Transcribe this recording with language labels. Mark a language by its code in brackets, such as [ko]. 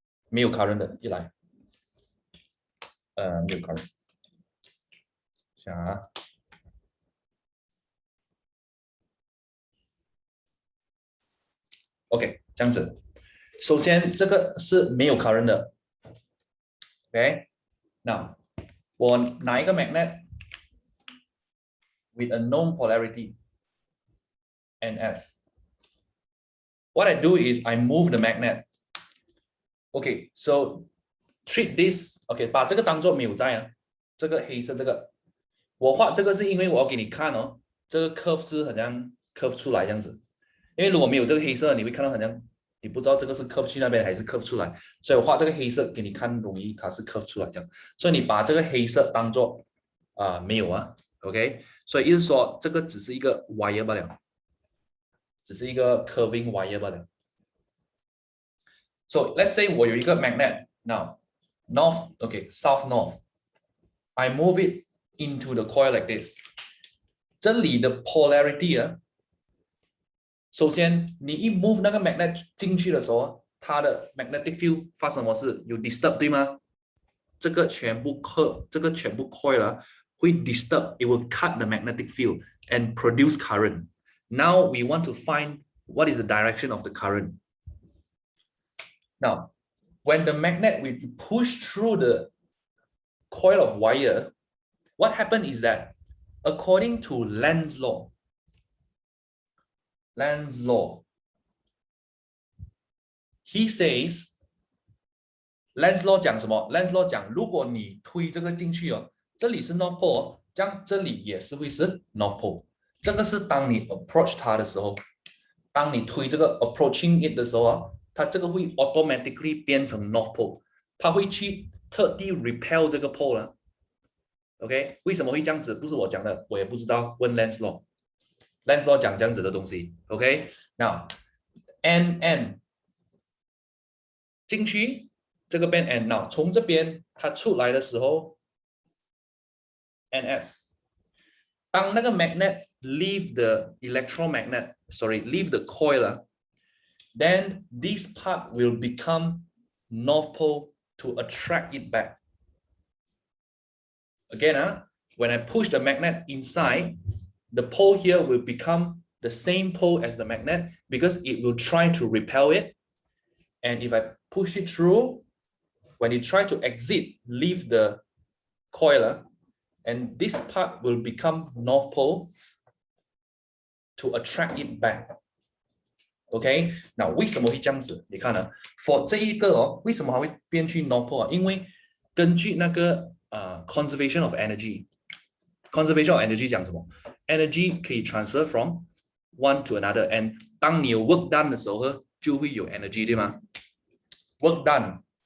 [zh] 没有 current 的，一来。没有 current。想啊。 OK， 这样子。首先，这个是没有 current 的。 [en] OK， [zh] 那我拿一个 [en] magnet with a known polarity NS. What I do is I move the magnet. Okay, so treat this. [zh] Okay， 把这个当做没有在啊。这个黑色这个，我画这个是因为我要给你看哦，这个 curve 是好像 curve 出来这样子。因为如果没有这个黑色，你会看到好像你不知道这个是 curve 去那边还是 curve 出来，所以我画这个黑色给你看，容易它是 curve 出来这样。所以你把这个黑色当做没有啊 ，OK？所以意思说这个只是一个 wire 罢了，只是一个 curving wire 罢了。 [en] So let's say [zh] 我有一个 [en] magnet now north, okay, south north. I move it into the coil like this. [zh] 这里的 polarity 啊。首先，你一 move 那个 magnet 进去的时候，它的 magnetic field 发生什么事？有 disturb 对吗？这个全部 coil 啊，会 disturb， [en] it will cut the magnetic field and produce current. Now we want to find what is the direction of the current. Now, when the magnet will push through the coil of wire, what happened is that according to [zh] Lenz's law, he says, Lenz's law 讲什么 ？Lenz's law 讲，如果你推这个进去哦，这里是 North Pole， 这样这里也是会是 North Pole。这个是当你 approach 它的时候，当你推这个 [en] approaching it [zh] 的时候啊，它这个会 automatically 变成 North Pole， 它会去特地 repel 这个 pole 了。 OK， 为什么会这样子？不是我讲的，我也不知道。问 Lenz's law。Lenz's law 讲这样子的东西 ，OK？ Now N 进去，这个变 N。 Now 从这边它出来的时候 ，NS。当那个 [en] magnet leave the leave the coil, then this part will become North Pole to attract it back. Again, when I push the magnet inside, the pole here will become the same pole as the magnet because it will try to repel it. And if I push it through, when it try to exit, leave the coil, and this part will become North Pole to attract it back. [zh] OK， 那为什么会这样子？你看呢 ？For 这一个哦，为什么还会变去 North Pole 啊？因为根据那个conservation of energy。Conservation of energy 讲什么 ？Energy 可以 [en] transfer from one to another， [zh] and 当你有 work done 的时候，就会有 energy， 对吗 ？Work done